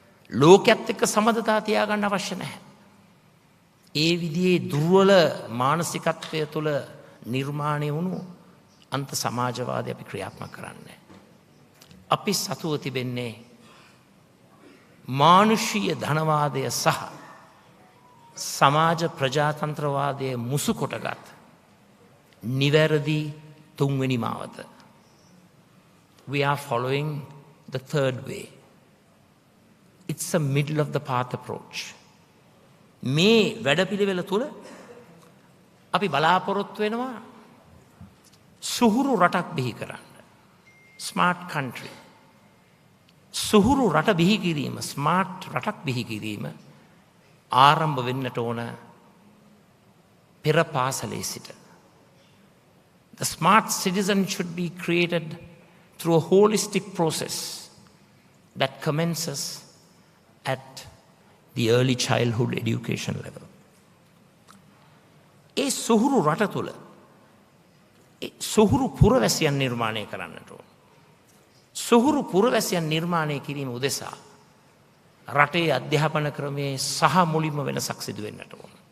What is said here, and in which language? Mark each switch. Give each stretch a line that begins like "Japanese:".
Sinhala: ලෝකයේත් එක්ක සමදතා තියාගන්න අවශ්‍ය නැහැ. ඒ විදිහේ දුර්වල මානසිකත්වය තුළ නිර්මාණය වුණු අන්ත සමාජවාදය අපි ක්‍රියාත්මක කරන්නේ. අපි සතුව තිබෙන්නේ මානුෂීය ධනවාදය සහ සමාජ ප්‍රජාතන්ත්‍රවාදය මුසු කොටගත් නිවැරදි තුන්වෙනි මාවත.
English: We are following the third way. It's a middle of the path approach.
Sinhala: මේ වැඩපිළිවෙල තුළ අපි බලාපොරොත්තු වෙනවා සුහුරු රටක් බිහි කරන්න.
English: Smart country.
Sinhala: සුහුරු රට බිහි කිරීම, ස්මාර්ට් රටක් බිහි කිරීම ආරම්භ වෙන්නට ඕන පෙර පාසලේ සිට.
English: The smart citizen should be created through a holistic process that commences at the early childhood education level.
Sinhala: ඒ සුහුරු රට තුළ සුහුරු පුරවැසියන් නිර්මාණය කරන්නට ඕන. සුහුරු පුරවැසියන් නිර්මාණය කිරීම උදෙසා රටේ අධ්‍යාපන ක්‍රමයේ සහ මුලින්ම වෙනසක් සිදු වෙන්නට ඕන.